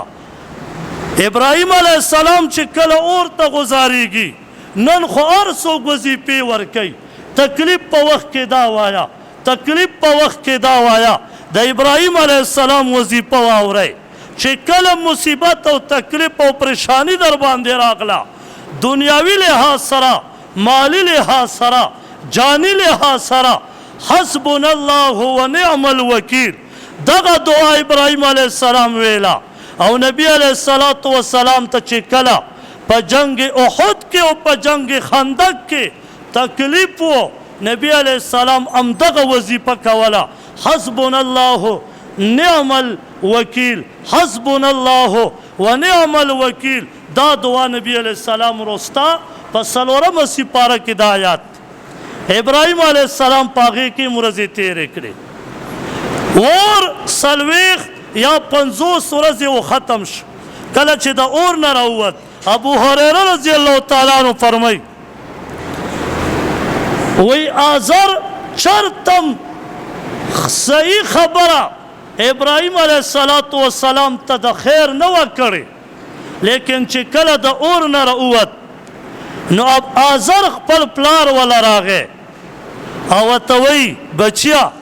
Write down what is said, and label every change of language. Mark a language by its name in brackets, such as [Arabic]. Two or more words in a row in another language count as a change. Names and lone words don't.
[Pashto] ابراهیم [Arabic] علیه السلام [Pashto] چې کله اور ته غذارېږي نن خو هر څوک وظیفې ورکوي، تکلیف په وخت کې دا وایه، تکلیف په وخت کې دا وایه. د ابراهیم [Arabic] علیه السلام [Pashto] وظیفه واورئ چې کله مصیبت او تکلیف او پریشانی در باندې راغله، دنیاوي لحاظ سره، مالی لحاظ سره، جانی لحاظ سره، [Arabic] حسبنا الله ونعم الوکیل [Pashto] دغه دعا ابراهیم علیه السلام ویله. او نبی [Arabic] علیه السلام [Pashto] ته چې کله په جنگ احد کې او په جنگ خندق کې تکلیف و، نبی [Arabic] علیه السلام [Pashto] همدغه وظیفه کوله، [Arabic] حسبنا الله نعم الوکیل، حسبنا الله ونعم الوکیل. [Pashto] دا دعا نبی [Arabic] علیه السلام [Pashto] رستا په 4مه سپاره کې دا آیات ابراهیم [Arabic] علیه السلام [Pashto] په هغې کې ورځې تېرې کړې. اور 40 یا 50 ورځې و ختم شو. کله چې د اور نه راووت ابو هریره [Arabic] رضی الله تعالی عنه [Pashto] فرمایي وی آزر چرتم صحیح خبره ابراهیم [Arabic] علیه السلام [Pashto] ته د خیر نه وه کړې، لیکن چې کله د اور نه راووت نو آزر خپل پلار وله راغی او ورته وایي بچیا